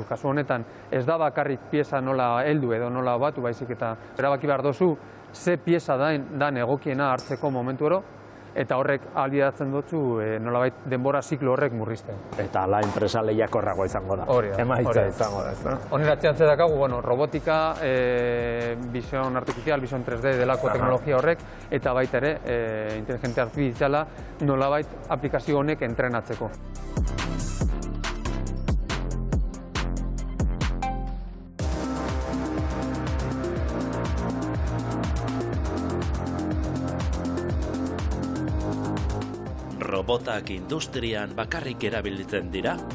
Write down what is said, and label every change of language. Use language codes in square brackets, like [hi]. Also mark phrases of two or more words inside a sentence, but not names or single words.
[eu] Kasu honetan, ez da bakarrik pieza nola heldu edo nola batu, baizik eta erabaki behar dozu ze pieza dan egokiena hartzeko momentu oro, eta horrek ahalbidetzen dutzu nolabait denbora ziklo horrek murrizten. Eta ala enpresa lehiakorragoa izango da. Emaitza izango da. Honen atzean zedakagu, robotika, [es] vision artificial, [eu] vision 3D delako teknologia horrek, eta baita ere, inteligentzia artifiziala nolabait aplikazio honek entrenatzeko. Robotak industrian bakarrik erabiltzen dira?